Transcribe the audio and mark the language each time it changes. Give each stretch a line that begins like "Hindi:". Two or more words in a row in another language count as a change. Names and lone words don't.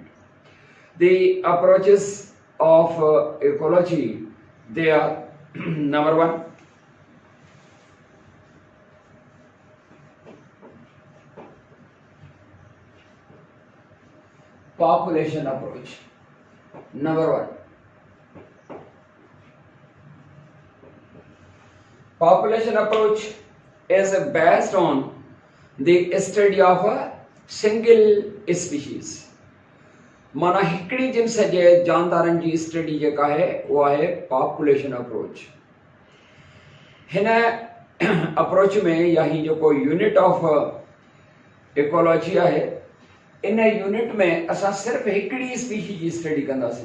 English: The approaches of ecology, they are number one, population approach. Number one, population approach is based on the study of a single species.
Sindhi: माना हिकड़ी जिन्स जे जानदारनि जी स्टडी जेका है उहा आहे
English: population approach.
Sindhi: हिन अप्रोच में या ही जेको
English: unit of ecology
Sindhi: आहे, इन यूनिट में असां सिर्फ़ हिकड़ी स्पीशीज जी स्टडी कंदासीं।